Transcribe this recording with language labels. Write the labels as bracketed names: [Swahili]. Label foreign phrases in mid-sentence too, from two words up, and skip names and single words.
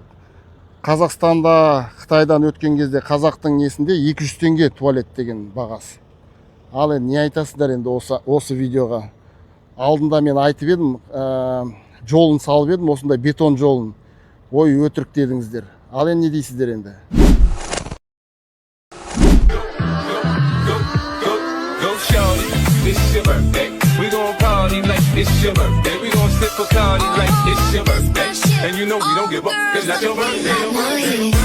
[Kazakh] Қазақстанда, Қытайдан өткен кезде қазақтың несінде 200 теңге туалет деген бағасы. Ал енді не айтасыздар енді осы видеоға? Алдында мен айтып едім, жолын салып едім, осындай бетон жолын. Ой, өтірік дедіңіздер. Ал енді не дейсіздер енді? [English] It's your birthday. We gon' party like it's your birthday. We gon' sip a party like it's your birthday. And you know we don't give up. It's not your birthday.